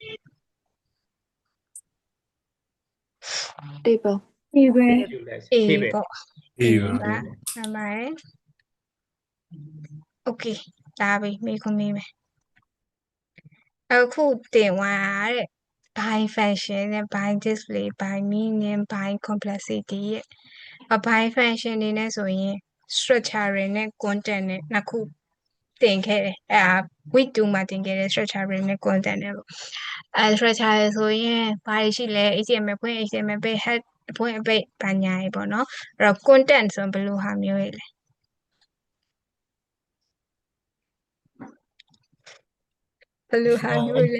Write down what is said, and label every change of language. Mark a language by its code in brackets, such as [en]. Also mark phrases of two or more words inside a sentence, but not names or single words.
[my] တေးပေါ့ အေးပဲ အေး အေး ပဲ ပေါ့ အေးပါ ပါမှန်ပါတယ် okay ဒါပြီမိခွန်မေးမယ်အခုတင်သွားတဲ့ [en] by function [my] နဲ့ [en] by display by meaning by complexity [my] ရဲ့ [en] by function [my] နေနဲ့ဆိုရင် structure နဲ့ content နဲ့နှစ်ခုတင်ခဲ့တယ်အဲ့ဒါ week 2မှာတင်ခဲ့တဲ့ structure နဲ့ content နဲ့ပေါ့structure ဆိုရင်ဘာတွေရှိလဲ HTML ဖွင့် HTML ပိတ် head ဖွင့်အပိတ်ဘာညာတွေပေါ့နော်အဲ့တော့ content ဆိုဘယ်လိုဟာမျိုးတွေလဲဘယ်လိုဟာမျိုးလဲ